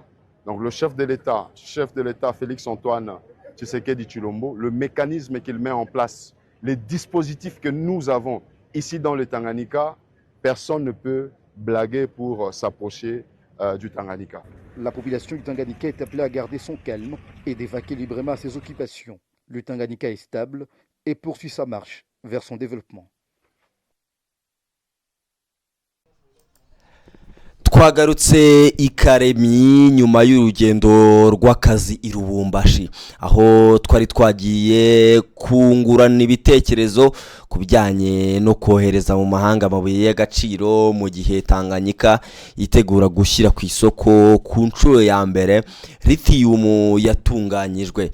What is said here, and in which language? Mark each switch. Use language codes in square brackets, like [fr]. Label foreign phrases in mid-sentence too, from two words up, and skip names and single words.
[fr] Donc le chef de l'État Félix-Antoine Tshisekedi Tshilombo, le mécanisme qu'il met en place, les dispositifs que nous avons ici dans le Tanganyika, personne ne peut blaguer pour s'approcher du Tanganyika. La population du Tanganyika est appelée à garder son calme et d'évacuer librement ses occupations. Le Tanganyika est stable et poursuit sa marche vers son développement. [rw] twagarutse i Karemi nyuma y'urugendo rw'akazi i Lubumbashi, aho twari twagiye kungurana ibitekerezo ku bijyanye no kohereza mu mahanga amabuye y'agaciro mu gihe Tanganyika yitegura gushyira ku isoko ku nshuro ya mbere lithium yatunganyijwe.